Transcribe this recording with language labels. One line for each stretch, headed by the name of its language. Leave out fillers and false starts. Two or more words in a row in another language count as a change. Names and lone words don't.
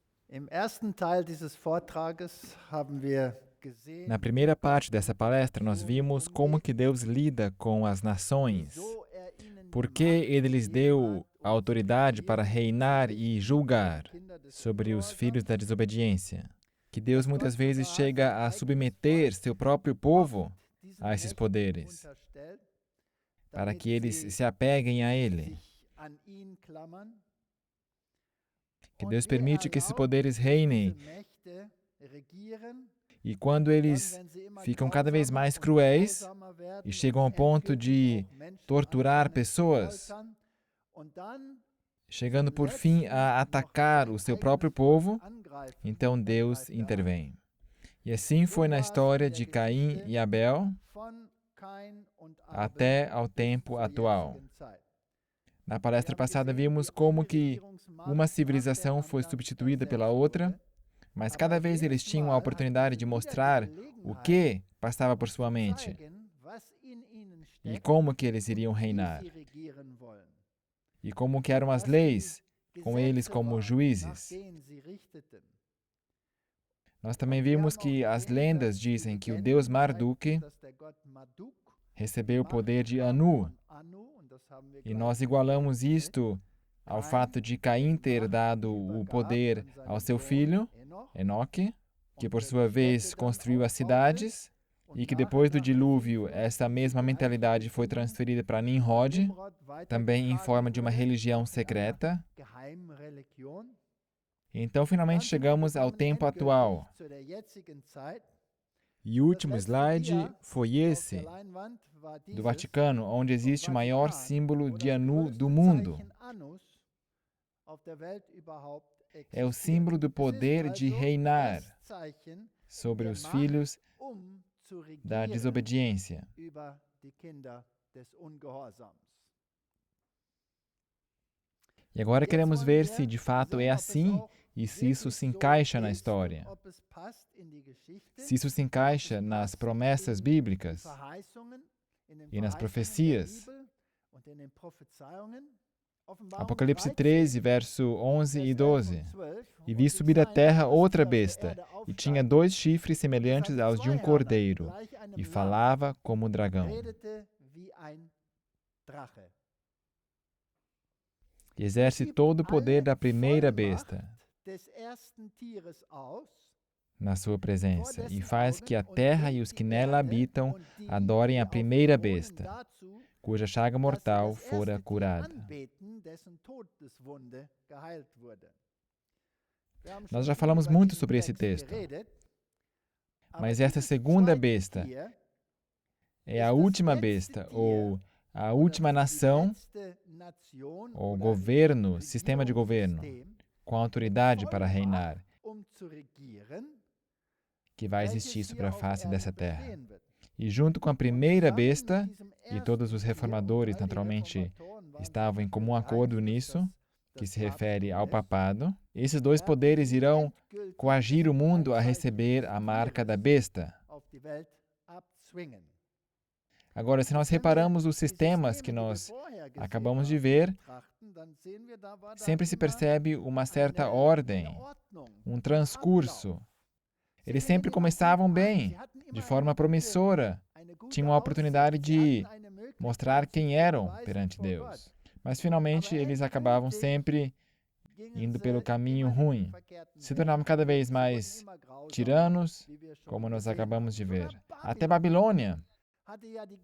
German: Im ersten Teil dieses Vortrages haben wir
Portuguese: Na
German: gesehen,
Portuguese: primeira parte dessa palestra, nós vimos como que Deus lida com as nações,
German: wieso ihnen die
Portuguese: por que
German: Macht
Portuguese: Ele lhes
German: gegeben
Portuguese: deu
German: hat,
Portuguese: a autoridade para reinar e julgar
German: Kinder des
Portuguese: sobre os filhos
German: Ungehorsams,
Portuguese: da desobediência. Que Deus muitas vezes
German: sogar
Portuguese: chega
German: sein
Portuguese: a
German: eigenes
Portuguese: submeter
German: Volk
Portuguese: seu próprio povo
German: diesen
Portuguese: a esses
German: Mächten
Portuguese: poderes,
German: unterstellt,
Portuguese: para
German: damit
Portuguese: que eles
German: sie
Portuguese: se apeguem a Ele.
German: sich an ihn klammern.
Portuguese: Que
German: Und
Portuguese: Deus
German: er
Portuguese: permite que esses
German: erlaubt,
Portuguese: poderes
German: dass
Portuguese: reinem,
German: diese Mächte regieren.
Portuguese: e quando
German: Dann,
Portuguese: eles
German: wenn sie immer
Portuguese: ficam cada vez
German: grausamer
Portuguese: mais
German: und
Portuguese: cruéis
German: grausamer
Portuguese: e
German: werden
Portuguese: chegam
German: und
Portuguese: ao ponto
German: endgültig
Portuguese: de
German: auch Menschen
Portuguese: torturar
German: anfangen zu
Portuguese: pessoas,
German: foltern, und dann
Portuguese: chegando
German: zum
Portuguese: por fim
German: Letzten
Portuguese: a
German: noch
Portuguese: atacar
German: sein
Portuguese: o seu
German: eigenes
Portuguese: próprio
German: Volk
Portuguese: povo,
German: angreifen,
Portuguese: então
German: dann
Portuguese: Deus
German: greift er ein.
Portuguese: intervém. E assim foi na
German: So war es in
Portuguese: história
German: der
Portuguese: de Caim
German: Geschichte
Portuguese: e Abel
German: von Kain und
Portuguese: até
German: Abel
Portuguese: ao
German: bis
Portuguese: tempo
German: zur
Portuguese: atual.
German: jetzigen Zeit.
Portuguese: Na
German: Wir
Portuguese: palestra
German: haben
Portuguese: passada
German: gesehen,
Portuguese: vimos
German: wie
Portuguese: como
German: eine
Portuguese: que
German: Regierungsmacht
Portuguese: uma
German: nach der
Portuguese: civilização foi
German: anderen
Portuguese: substituída pela
German: ersetzt
Portuguese: outra,
German: wurde,
Portuguese: mas
German: aber
Portuguese: cada vez eles
German: jedes
Portuguese: tinham a
German: Mal
Portuguese: oportunidade
German: hatten
Portuguese: de
German: sie wieder die
Portuguese: mostrar o
German: Gelegenheit
Portuguese: que passava por
German: zu
Portuguese: sua mente
German: zeigen, was in ihnen
Portuguese: e
German: steckt
Portuguese: como que eles
German: und
Portuguese: iriam
German: wie
Portuguese: reinar,
German: sie regieren wollen.
Portuguese: e como que eram as
German: Was die
Portuguese: leis com eles
German: Gesetze
Portuguese: como
German: waren, nach
Portuguese: juízes.
German: denen sie richteten.
Portuguese: Nós também
German: Und wir
Portuguese: vimos
German: haben auch
Portuguese: que as
German: gesehen,
Portuguese: lendas
German: dass die
Portuguese: dizem que o
German: Legenden
Portuguese: deus
German: zeigen,
Portuguese: Marduk
German: dass der Gott Marduk die
Portuguese: recebeu o
German: Macht
Portuguese: poder de
German: bekam
Portuguese: Anu,
German: von Anu, und das haben wir
Portuguese: e
German: gleich
Portuguese: nós
German: gesehen
Portuguese: igualamos
German: mit
Portuguese: isto ao
German: Kain,
Portuguese: fato de Caim
German: die
Portuguese: ter
German: Macht
Portuguese: dado o
German: übergab
Portuguese: poder
German: an
Portuguese: ao
German: seinen
Portuguese: seu
German: Sohn
Portuguese: filho,
German: Enoch,
Portuguese: Enoque, que
German: und
Portuguese: por
German: der
Portuguese: sua
German: die
Portuguese: vez
German: Städte dann
Portuguese: construiu as
German: aufbaute,
Portuguese: cidades,
German: und
Portuguese: e que
German: nach und
Portuguese: depois do
German: nach mit
Portuguese: dilúvio
German: Hilfe
Portuguese: essa mesma
German: dieser
Portuguese: mentalidade foi
German: Einflussnehmung
Portuguese: transferida para
German: von
Portuguese: Nimrod,
German: Nimrod
Portuguese: também em forma
German: weitergetragen
Portuguese: de uma
German: wurde,
Portuguese: religião
German: in einer
Portuguese: secreta.
German: Geheimreligion.
Portuguese: Então
German: Und
Portuguese: finalmente
German: dann sind wir
Portuguese: chegamos ao
German: gekommen
Portuguese: tempo
German: endgültig
Portuguese: atual.
German: zu der jetzigen Zeit.
Portuguese: E o
German: Das
Portuguese: último
German: letzte
Portuguese: slide
German: Dia
Portuguese: foi
German: auf der
Portuguese: esse,
German: Leinwand war
Portuguese: do
German: dieses
Portuguese: Vaticano, onde
German: vom
Portuguese: existe o maior
German: Vatikan,
Portuguese: símbolo
German: wo
Portuguese: de
German: das
Portuguese: Anu do
German: größte
Portuguese: mundo.
German: Zeichen Annus auf der Welt überhaupt
Portuguese: É o
German: existiert.
Portuguese: símbolo do
German: Es ist
Portuguese: poder de
German: also
Portuguese: reinar
German: das Zeichen
Portuguese: sobre
German: der
Portuguese: os
German: Macht,
Portuguese: filhos
German: zu
Portuguese: da
German: regieren
Portuguese: desobediência.
German: über die Kinder des Ungehorsams.
Portuguese: E agora
German: Jetzt
Portuguese: queremos
German: wollen
Portuguese: ver
German: wir
Portuguese: se de fato
German: sehen,
Portuguese: é
German: ob es
Portuguese: assim
German: auch
Portuguese: e se isso
German: wirklich
Portuguese: se
German: so
Portuguese: encaixa na
German: ist
Portuguese: história.
German: und ob es passt in die Geschichte,
Portuguese: Se isso se
German: ob es
Portuguese: encaixa nas
German: passt
Portuguese: promessas
German: in die
Portuguese: bíblicas
German: Verheißungen, in den
Portuguese: e nas
German: Verheißungen der
Portuguese: profecias.
German: Bibel und in den Prophezeiungen. Offenbarung
Portuguese: Apocalipse 13, 13, verso 11
German: Vers
Portuguese: e
German: 11 und
Portuguese: 12.
German: 12.
Portuguese: E
German: Und
Portuguese: vi
German: ich
Portuguese: subir da
German: sah ein
Portuguese: terra
German: anderes
Portuguese: outra
German: Tier auf der
Portuguese: besta,
German: Erde
Portuguese: e tinha
German: aufsteigen.
Portuguese: 2 chifres
German: Es
Portuguese: semelhantes
German: hatte
Portuguese: aos de
German: 2
Portuguese: um
German: Hörner,
Portuguese: cordeiro,
German: gleich einem
Portuguese: e
German: Lamm,
Portuguese: falava como dragão.
German: redete wie ein Drache.
Portuguese: E exerce todo o poder da primeira besta
German: Des ersten Tieres aus,
Portuguese: na sua presença, e
German: dessen
Portuguese: faz que a
German: Augen, und
Portuguese: terra e
German: bringt
Portuguese: os
German: die
Portuguese: que nela
German: Erde
Portuguese: habitam
German: und die,
Portuguese: adorem
German: die
Portuguese: a
German: auf
Portuguese: primeira
German: ihr wohnen,
Portuguese: besta,
German: dazu,
Portuguese: cuja chaga
German: dass sie
Portuguese: mortal
German: das
Portuguese: fora
German: erste Tier
Portuguese: curada.
German: anbeten, dessen Todeswunde geheilt wurde. Wir haben
Portuguese: Nós
German: schon
Portuguese: já
German: viel
Portuguese: falamos
German: über
Portuguese: muito
German: diesen
Portuguese: sobre esse
German: Text
Portuguese: texto,
German: geredet, aber
Portuguese: mas esta
German: dieses
Portuguese: segunda
German: zweite
Portuguese: besta
German: Tier
Portuguese: é a
German: ist das
Portuguese: última
German: letzte
Portuguese: besta,
German: Tier,
Portuguese: ou a
German: oder
Portuguese: última
German: die
Portuguese: nação,
German: letzte Nation
Portuguese: ou
German: oder
Portuguese: governo, sistema de governo,
German: Regierungssystem
Portuguese: com
German: mit
Portuguese: autoridade para
German: Vollmacht,
Portuguese: reinar,
German: zu regieren,
Portuguese: que vai
German: welches
Portuguese: existir sobre
German: hier
Portuguese: a
German: auf
Portuguese: face
German: Erden
Portuguese: dessa terra.
German: bestehen wird.
Portuguese: E junto com a
German: Und
Portuguese: primeira
German: zusammen mit
Portuguese: besta,
German: diesem
Portuguese: e todos
German: ersten
Portuguese: os
German: Tier, und
Portuguese: reformadores
German: all die
Portuguese: naturalmente
German: Reformatoren waren
Portuguese: estavam em
German: sicher für
Portuguese: comum
German: den
Portuguese: acordo
German: Einfluss
Portuguese: nisso, que
German: des
Portuguese: se refere ao
German: Papsttum ist,
Portuguese: papado, esses dois
German: werden
Portuguese: poderes
German: sie
Portuguese: irão
German: endgültig
Portuguese: coagir o
German: das
Portuguese: mundo a
German: Kennzeichen
Portuguese: receber
German: des
Portuguese: a marca da
German: Tieres
Portuguese: besta.
German: auf die Welt abzwingen.
Portuguese: Agora, se nós
German: Wenn wir
Portuguese: reparamos os
German: die
Portuguese: sistemas que
German: Systeme, die wir
Portuguese: nós
German: vorher gesehen
Portuguese: acabamos de
German: haben,
Portuguese: ver,
German: betrachten, dann sehen wir, da war da
Portuguese: sempre se
German: immer
Portuguese: percebe uma certa
German: eine
Portuguese: ordem,
German: Ordnung,
Portuguese: um transcurso.
German: Sie
Portuguese: Eles
German: fingen
Portuguese: sempre
German: immer
Portuguese: começavam
German: gut an,
Portuguese: bem,
German: sie hatten
Portuguese: de
German: immer
Portuguese: forma promissora,
German: eine gute
Portuguese: tinham a oportunidade
German: Aussicht, sie
Portuguese: de
German: hatten eine Möglichkeit,
Portuguese: mostrar
German: sich
Portuguese: quem
German: zu
Portuguese: eram
German: beweisen
Portuguese: perante
German: vor
Portuguese: Deus.
German: Gott.
Portuguese: Mas finalmente
German: Aber
Portuguese: eles acabavam
German: endgültig
Portuguese: sempre
German: gingen
Portuguese: indo
German: sie
Portuguese: pelo caminho
German: immer den
Portuguese: ruim,
German: verkehrten
Portuguese: se
German: Weg.
Portuguese: tornavam cada vez
German: Sie wurden
Portuguese: mais
German: immer grausamer,
Portuguese: tiranos,
German: wie wir schon
Portuguese: como nós
German: gesehen
Portuguese: acabamos de
German: haben.
Portuguese: ver.
German: Sogar
Portuguese: Até
German: Babylon
Portuguese: Babilônia
German: hatte ja die